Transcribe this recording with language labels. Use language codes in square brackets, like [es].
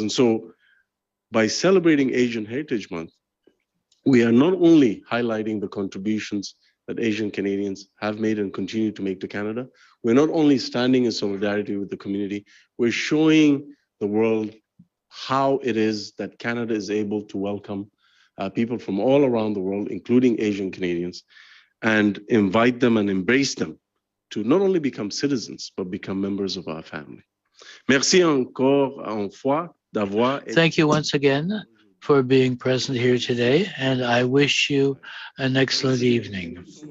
[en] And so by celebrating Asian Heritage Month, we are not only highlighting the contributions that Asian Canadians have made and continue to make to Canada, we're not only standing in solidarity with the community, we're showing the world how it is that Canada is able to welcome people from all around the world, including Asian Canadians, and invite them and embrace them to not only become citizens, but become members of our family. [fr] Merci encore une fois d'avoir. [en] Thank you once again for being present here today, and I wish you an excellent evening.